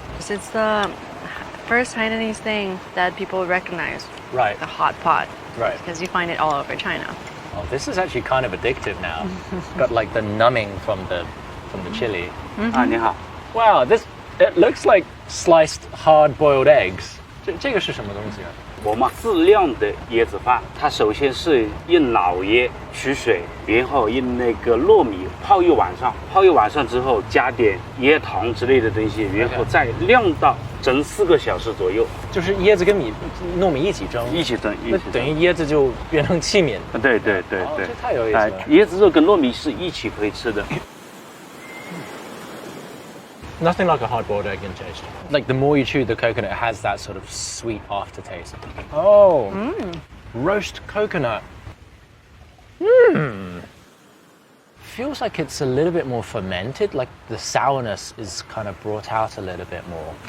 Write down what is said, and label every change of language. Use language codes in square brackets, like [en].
[en] It's the first Hainanese thing that people recognize. Right. The hot pot. Right. Because you find it all over China. Oh, this is actually kind of addictive now. Got like the numbing from the chili. [zh] 啊，你好， [en] Wow, it looks like sliced hard-boiled eggs. [zh] 这个是什么东西啊？我们自酿的椰子饭，它首先是用老椰取水，然后用那个糯米泡一晚上，泡一晚上之后加点椰糖之类的东西，然后再酿到整4个小时左右。就是椰子跟糯米一起蒸，一起蒸，那等于椰子就变成器皿。对，这太有意思了。椰子肉跟糯米是一起可以吃的。 [en] Nothing like a hard-boiled egg in taste. Like the more you chew the coconut, it has that sort of sweet aftertaste. Oh, roast coconut. Feels like it's a little bit more fermented. Like the sourness is kind of brought out a little bit more.